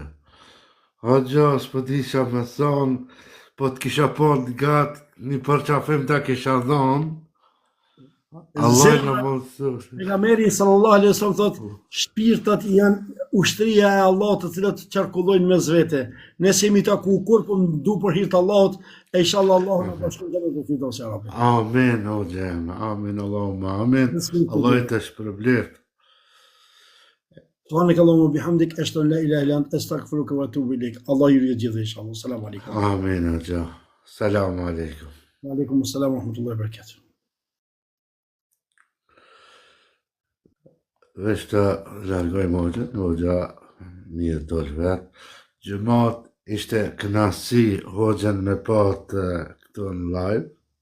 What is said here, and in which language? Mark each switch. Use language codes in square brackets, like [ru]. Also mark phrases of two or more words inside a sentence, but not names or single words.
[sq] Hoxha, s'po di qa me thonë, po të kisha pon gatë, një përqafim ta kisha dhonë, Allah në mundësush. Pejgamberi [ar] صلى الله عليه وسلم [sq] thotë, shpirtat janë ushtria e Allahut të cilat qarkullojnë mes vete. Nëse jemi taku kur po ndu për hir të Allahut, e inshallah Allahu na bashkon në të fitos [ar] يا رب. [sq] Amin, Hoxha, amin, Allahumma, amin. Allah i të shpërblet. [ar] سبحانك اللهم وبحمدك، أشهد أن لا إله إلا أنت، أستغفرك وأتوب إليك. [sq] Allah ju gjithë inshallah. [ar] سلام عليكم. [sq] Amin, Hoxha. [ar] السلام عليكم. وعليكم السلام ورحمة الله وبركاته. [sq] Veç të largojmë Hoxha, mirë dole vetë. Gjumat ishte kënaqësi Hoxhën me patë këtu në live.